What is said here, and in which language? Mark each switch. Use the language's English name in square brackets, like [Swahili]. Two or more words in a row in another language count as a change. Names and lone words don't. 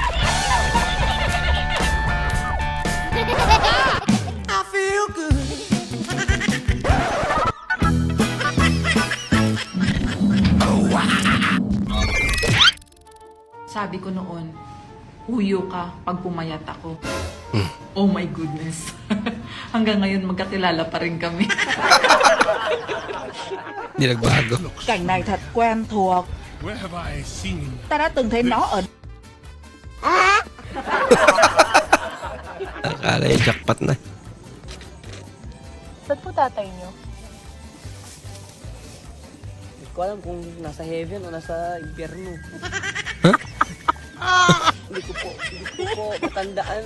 [Filipino] Sabi ko noon, huyo ka pag pumayat ako. [English] Oh my goodness. [Filipino] Hanggang ngayon magkakilala pa rin kami. Hindi nagbago. [Vietnamese] Cảnh này thật quen thuộc. [English] Where have I seen? [Vietnamese] Ta đã từng thấy nó ở. [Filipino] Akala yung jackpot na. Saan po tatay niyo? Hindi ko alam kung nasa heaven o nasa impyerno. Huh? Hindi ko po matandaan.